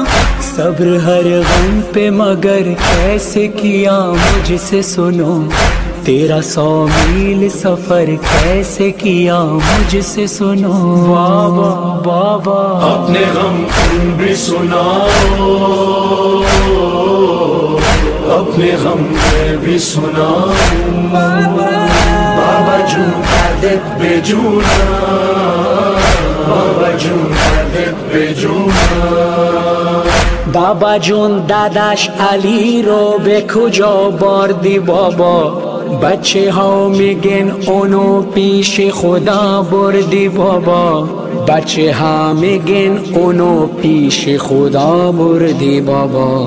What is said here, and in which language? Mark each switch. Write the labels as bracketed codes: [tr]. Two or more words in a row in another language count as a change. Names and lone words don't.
[ur] صبر ہر غم پہ مگر کیسے کیا مجھ سے سنو، تیرا 100 میل سفر کیسے کیا مجھ سے سنو. بابا اپنے غم تم بھی سناؤ، اپنے غم میں بھی سناؤ. [fa] بابا جون دردت به جونم، بابا جون دردت به جونم. بابا جون داداش علی رو به کجا بردی بابا، بچه ها میگن اونو پیش خدا بردی بابا، بچه ها میگن اونو پیش خدا بردی بابا.